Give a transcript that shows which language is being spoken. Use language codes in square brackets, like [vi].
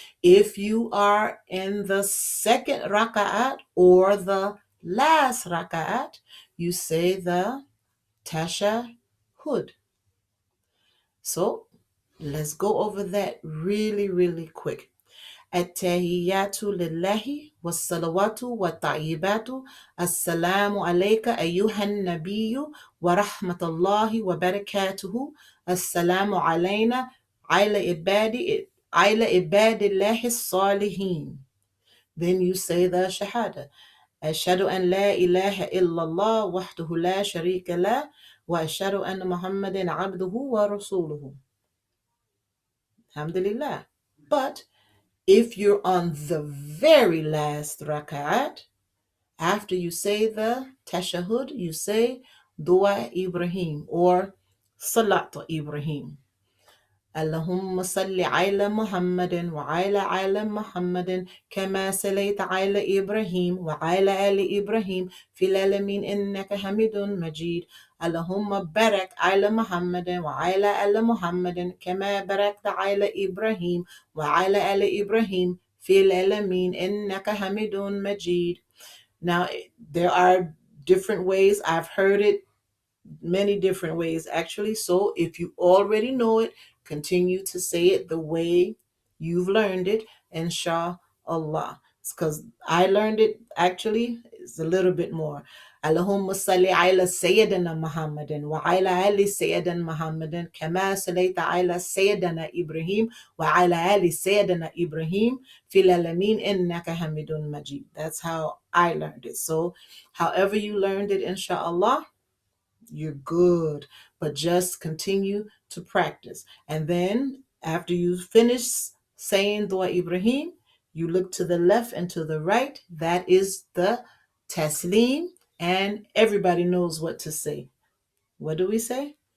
[en] If you are in the second raka'at or the last raka'at, you say the tash-shahud. So let's go over that really, really quick. [ar] التحيات لله والصلوات والطيبات السلام عليك أيها النبي ورحمة الله وبركاته السلام علينا على عباد الله الصالحين. [en] Then you say the shahada. [ar] أشهد أن لا إله إلا الله وحده لا شريك له وأشهد أن محمدا عبده ورسوله. Alhamdulillah. [en] But if you're on the very last rak'at, after you say the tashahud, you say dua Ibrahim or salat Ibrahim. [ar] اللهم صل على محمد وعلى آل محمد كما صليت على إبراهيم وعلى آل إبراهيم في العالمين إنك حميد مجيد اللهم بارك على محمد وعلى آل محمد كما باركت على إبراهيم وعلى آل إبراهيم في العالمين إنك حميد مجيد. [en] Now, there are different ways. I've heard it many different ways actually. So if you already know it, continue to say it the way you've learned it, inshallah. It's because I learned it actually, it's a little bit more. [ar] اللهم صل على سيدنا محمد وعلى آل سيدنا محمد كما صليت على سيدنا إبراهيم وعلى آل سيدنا إبراهيم في العالمين إنك حميد مجيد. [en] That's how I learned it. So however you learned it, inshallah, you're good. But just continue to practice. And then after you finish saying Dua Ibrahim, you look to the left and to the right. That is the taslim. And everybody knows what to say. What do we say?